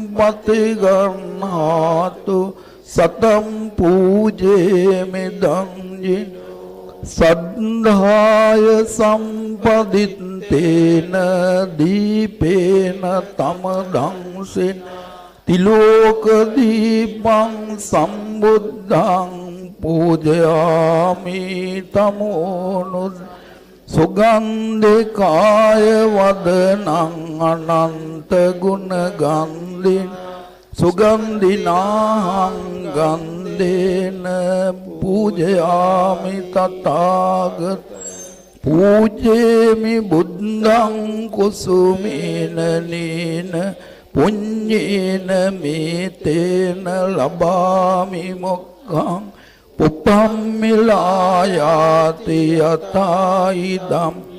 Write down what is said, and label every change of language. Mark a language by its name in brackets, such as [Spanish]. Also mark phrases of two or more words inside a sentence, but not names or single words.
[Pali] පතිගන්හාතු සතම් පූජේමිදං ජින සද්ධාය සම්පදිත්තේන දීපේන තමදංසෙන් තිලෝක දීපං සම්බුද්ධං පූජයාමි තමෝනුත් සුගන්ධිකාය වදනං අනන්ත ගුණ ගන්ධින් සුගන්ධිනාහං ගන්ධේන පූජයාමි තථාගත පූජේමි බුද්ධං කුසුමේන නේන පුඤ්ඤේන මේතේන ලබාමි මොක්ඛං පුප්පම්මිලායාති යතයිදම්